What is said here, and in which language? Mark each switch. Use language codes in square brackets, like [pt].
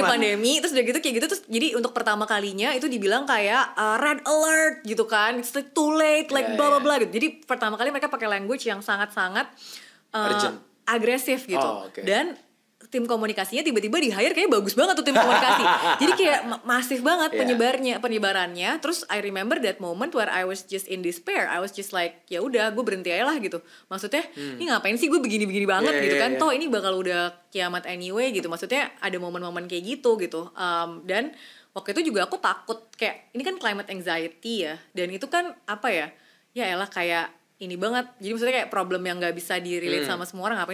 [id] pandemi terus udah gitu kayak gitu, terus jadi untuk pertama kalinya itu dibilang kayak red alert gitu kan. [en] It's too late like blah blah [id] blah gitu. Jadi pertama kali mereka pakai language yang sangat-sangat agresif gitu. Dan tim komunikasinya tiba-tiba di-hire kayak bagus banget tuh tim komunikasi. Jadi kayak masif banget penyebarannya. Terus [en] I remember that moment where I was just in despair. I was just like [id] ya udah gue berhenti aja lah gitu. Maksudnya ini ngapain sih gue begini-begini banget gitu kan. Toh ini bakal udah kiamat anyway gitu. Maksudnya ada momen-momen kayak gitu. Dan waktu itu juga aku takut kayak ini kan climate anxiety ya. Dan itu kan apa ya? Ya elah kayak ini banget, jadi maksudnya kayak problem yang nggak bisa di-relate sama semua orang.